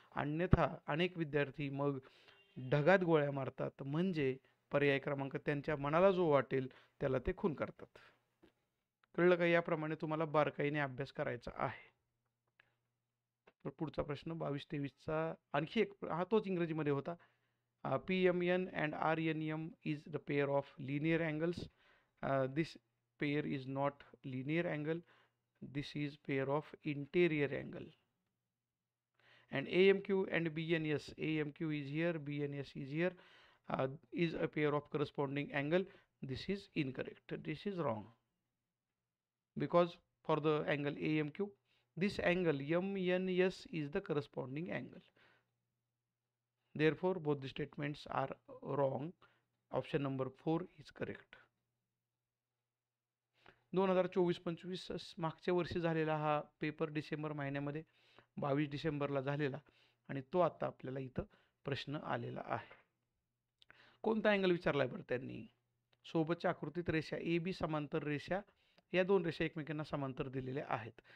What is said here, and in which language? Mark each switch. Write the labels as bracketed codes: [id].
[mr] अन्यथा अनेक विद्यार्थी मग ढगात गोळ्या मारतात, म्हणजे पर्याय क्रमांक त्यांच्या मनाला जो वाटेल त्याला ते खून करतात. कळलं का? याप्रमाणे तुम्हाला बारकाईने अभ्यास करायचा आहे. तर पुढचा प्रश्न 22-23चा आणखी एक, हा तोच इंग्रजीमध्ये होता. [en] PMN and RNM is the pair of linear angles. This pair is not linear angle. This is pair of interior angle. And AMQ and BNS, AMQ is here, BNS is here, is a pair of corresponding angle. This is incorrect. This is wrong. Because for the angle AMQ, this angle MNS is the corresponding angle. Therefore, both the statements are wrong. Option number 4 is correct. [mr] 2024-25 मागच्या वर्षी झालेला हा paper December महिन्यामध्ये 22 डिसेंबरला झालेला आणि तो आता आपल्याला इथं प्रश्न आलेला आहे. कोणता अँगल विचारलाय बरं त्यांनी? सोबतच्या आकृतीत रेषा ए बी समांतर रेषा, या दोन रेषा एकमेकांना समांतर दिलेल्या आहेत.